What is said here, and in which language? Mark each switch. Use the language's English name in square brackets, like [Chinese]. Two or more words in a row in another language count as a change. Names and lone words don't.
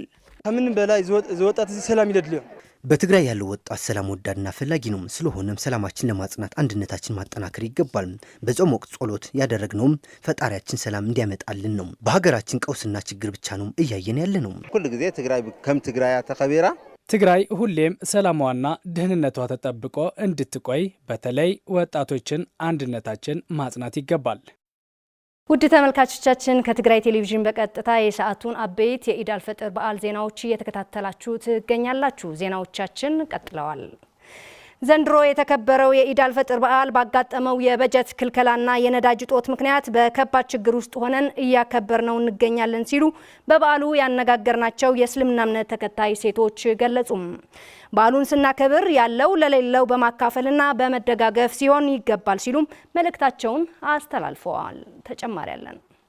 [Tigrinya] ከምንም በላይ ዘወጣት ሰላም ይደድልዩ [Amharic] በትግራይ ያለው ወጣት ሰላም ወዳድና ፈላጊ ነው። ስለሆነም ሰላማችን ለማጽናት አንድነታችን ማጠናከር ይገባል። በጾም ወቅት ጸሎት ያደረግነውም ፈጣሪያችን ሰላም እንዲያመጣልን ነው። በሀገራችን ቀውስና ችግር ብቻ ነው እያየን ያለ ነው። ሁሉ ጊዜ [Tigrinya] ትግራይ ከም ትግራይ ተኸቢራ [Amharic] ትግራይ ሁሌም ሰላሟና ደህንነቷ ተጠብቆ እንድትቆይ በተለይ ወጣቶችን አንድነታችን ማጽናት ይገባል። ውድ ተመልካቾቻችን ከትግራይ ቴሌቪዥን በቀጥታ የሰዓቱን አበይት የኢድ አልፈጥር በዓል ዜናዎች እየተከታተላችሁ ትገኛላችሁ። ዜናዎቻችን ቀጥለዋል። ዘንድሮ የተከበረው የኢድ አልፈጥር በዓል ባጋጠመው የበጀት ክልከላና የነዳጅ እጦት ምክንያት በከባድ ችግር ውስጥ ሆነን እያከበርነው እንገኛለን ሲሉ በበዓሉ ያነጋገርናቸው የእስልምና እምነት ተከታይ ሴቶች ገለጹም። በዓሉን ስናከብር ያለው ለሌለው በማካፈልና በመደጋገፍ ሲሆን ይገባል ሲሉም መልእክታቸውን አስተላልፈዋል። ተጨማሪ ያለን